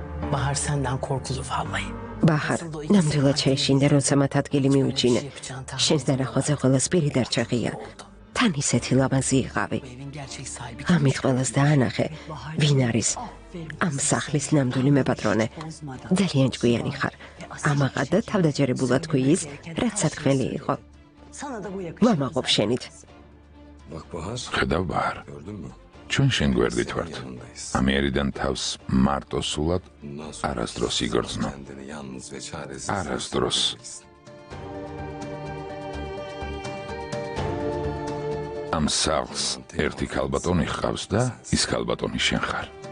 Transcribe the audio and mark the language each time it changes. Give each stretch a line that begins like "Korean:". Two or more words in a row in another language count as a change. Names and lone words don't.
Turkish: Bahar senden korkulu vallahi.
Georgian: ბაჰარ ნამდვილად შეეშინდა, როცა მათ ადგილი მიუჩინა. შენს დანახვაზე ყველას პირი დარჩაღია. თან ისეთი ლამაზი იყავი.
Turkish: Evin gerçek sahibi.
Georgian: ამით ყველას დაანახე, ვინ არის ამ სახლის ნამდვილი მეპატრონე. ძალიან ჭკვიანი ხარ. ამაღად და თავდაჯერებულად თქვი ის, რაც სათქმელი იყო.
Turkish: Sana da bu yakışır.
Georgian: ვამაყობ შენით. ხედავ ბაჰარ, ჩვენ შენ გვერდით ვართ. ამიერიდან თავს მარტო სულად არასდროს იგრძნო. არასდროს. ამ სახლს ერთი ქალბატონი ჰყავს და ის ქალბატონი შენ ხარ.